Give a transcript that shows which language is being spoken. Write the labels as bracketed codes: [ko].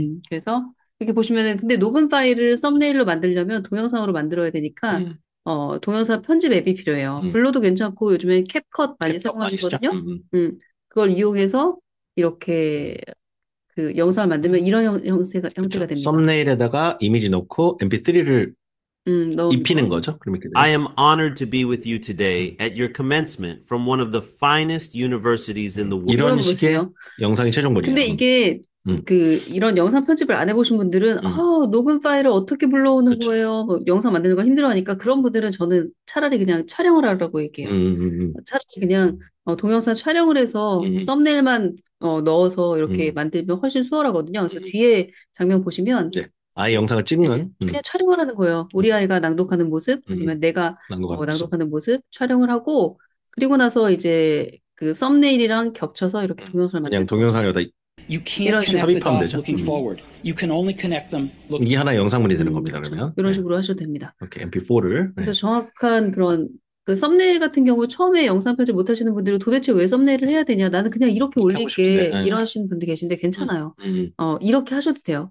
[ko] 그래서 이렇게 보시면은 근데 녹음 파일을 썸네일로 만들려면 동영상으로 만들어야 되니까 동영상 편집 앱이 필요해요. 블로도 괜찮고 요즘에 캡컷 많이 사용하시거든요. 그걸 이용해서 이렇게 그 영상을 만들면 이런 형태가 됩니다. 썸네일에다가 이미지 넣고 MP3를 입히는 거죠. 그럼 이렇게 [en] I am honored to be with you today at your commencement from one of the finest universities in the world. [ko] 이런 식의 영상이 최종본이에요. 근데 이게 이런 영상 편집을 안 해보신 분들은 녹음 파일을 어떻게 불러오는 거예요? 뭐 영상 만드는 거 힘들어하니까 그런 분들은 저는 차라리 그냥 촬영을 하라고 얘기해요. 차라리 그냥 동영상 촬영을 해서 썸네일만 넣어서 이렇게 만들면 훨씬 수월하거든요. 그래서 뒤에 장면 보시면 아예 영상을 찍는 그냥 촬영을 하는 거예요. 우리 아이가 낭독하는 모습, 아니면 내가 낭독하는 모습 촬영을 하고 그리고 나서 이제 그 썸네일이랑 겹쳐서 이렇게 동영상을 그냥 동영상에다 [en] You can't connect the dots looking forward. You can only connect them looking. [ko] 이게 하나 영상물이 되는 겁니다. 그러면 이런 식으로 하셔도 됩니다. 이렇게 MP4를 그래서 정확한 그런 그 썸네일 같은 경우 처음에 영상 편집 못 하시는 분들은 도대체 왜 썸네일을 해야 되냐? 나는 그냥 이렇게 올릴게. 이러시는 분들 계신데 괜찮아요. 이렇게 하셔도 돼요.